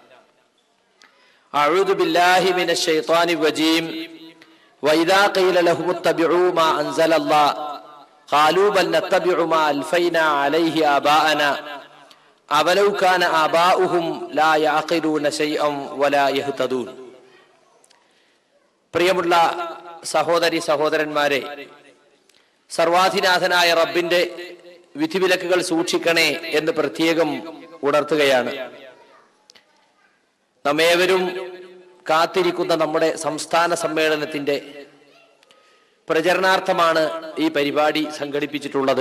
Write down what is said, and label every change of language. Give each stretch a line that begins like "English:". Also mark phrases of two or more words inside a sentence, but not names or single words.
Arabic: أعوذ بالله من الشيطان الرجيم. وإذا قيل لهم اتبعوا ما أنزل الله قالوا بل نتبع ما ألفينا عليه آباءنا أولو كان آباؤهم لا يعقلون شيئا ولا يهتدون.
Malayalam: പ്രിയമുള്ള സഹോദരി സഹോദരന്മാരെ, സർവാധിനാഥനായ റബ്ബിന്റെ വിധിവിലക്കുകൾ സൂക്ഷിക്കണേ എന്ന് പ്രത്യേകം ഉണർത്തുകയാണ്. നമ്മേവരും കാത്തിരിക്കുന്ന നമ്മുടെ സംസ്ഥാന സമ്മേളനത്തിന്റെ പ്രചരണാർത്ഥമാണ് ഈ പരിപാടി സംഘടിപ്പിച്ചിട്ടുള്ളത്.